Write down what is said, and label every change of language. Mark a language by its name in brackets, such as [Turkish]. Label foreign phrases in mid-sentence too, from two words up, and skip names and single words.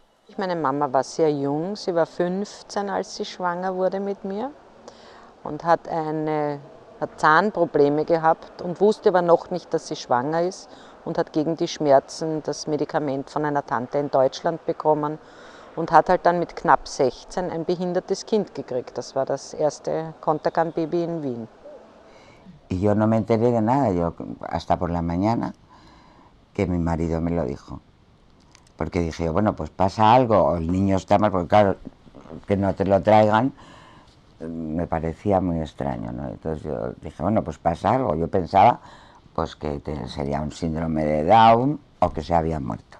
[German] Meine Mama war sehr jung, sie war 15, als sie schwanger wurde mit mir und hat Zahnprobleme gehabt und wusste aber noch nicht, dass sie schwanger ist, und hat gegen die Schmerzen das Medikament von einer Tante in Deutschland bekommen und hat halt dann mit knapp 16 ein behindertes Kind gekriegt. Das war das erste Contergan-Baby in Wien. [Spanish] Y yo no me enteré de nada, yo hasta por la mañana que mi marido me lo dijo. Porque dije, bueno, pues pasa algo, o el niño está mal, porque claro, que no te lo traigan me parecía muy extraño, ¿no? Entonces yo dije, bueno, pues pasa algo. Yo pensaba pues que sería un síndrome de Down o que se había muerto.